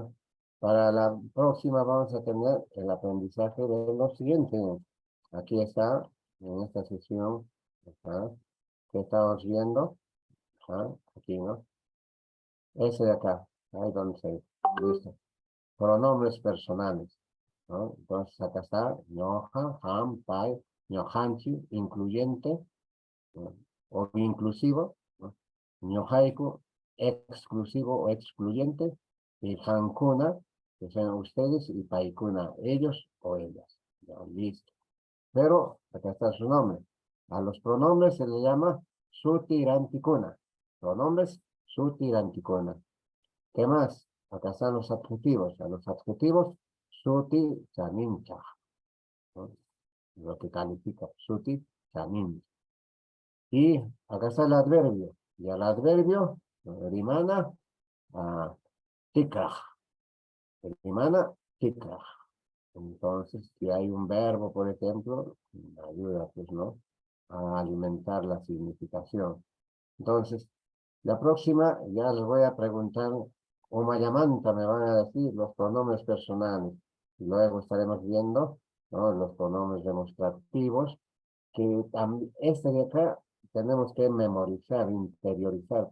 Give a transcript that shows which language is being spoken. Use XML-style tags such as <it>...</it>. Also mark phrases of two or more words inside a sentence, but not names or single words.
<es>Para la próxima vamos a tener el aprendizaje de lo siguiente. Aquí está, en esta sesión, ¿ah? Que estamos viendo. ¿Ah? Aquí, ¿no? Ese de acá. Ahí donde se listo. Pronombres personales, ¿no? Entonces acá está</es> <qu>ñoja, ham, pai, ñojanchi,</qu> <es>incluyente, ¿no? O inclusivo, ¿no? Ñojaiku, exclusivo o excluyente, y hankuna, que sean ustedes, y paikuna, ellos o ellas. Ya, listo. Pero acá está su nombre. A los pronombres se le llama sutiranticuna. Pronombres sutiranticuna. ¿Qué más? Acá están los adjetivos. A los adjetivos,</es> <qu>suti chanincha,</qu> <es>¿no? Lo que califica,</es> <qu>suti chanincha.</qu> <es>Y acá está el adverbio. Y al adverbio,</es> <qu>rimana, tikraj. Rimana, tikraj.</qu> <es>Entonces, si hay un verbo, por ejemplo, ayuda, pues, ¿no? A alimentar la significación. Entonces, la próxima ya les voy a preguntar, o mayamanta me van a decir los pronombres personales. Y luego estaremos viendo, ¿no? Los pronombres demostrativos, que este de acá tenemos que memorizar, interiorizar.</es>